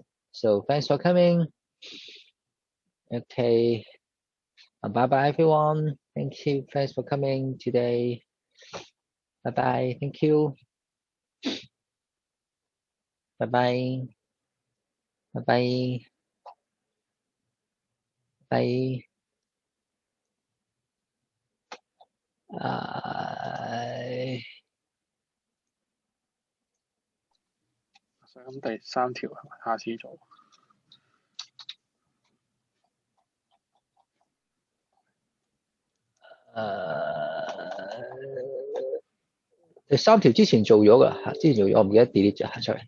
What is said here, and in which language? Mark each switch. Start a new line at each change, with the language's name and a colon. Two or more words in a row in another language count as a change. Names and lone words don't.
English: So thanks for coming. Okay, bye bye everyone. Thank you. Thanks for coming today. Bye bye. Thank you. Bye bye. Bye bye. Bye.
Cantonese: 咁第3條係咪下次做？第3條之前做咗㗎吓，之前做咗，我唔記得 delete 咗吓 ，sorry。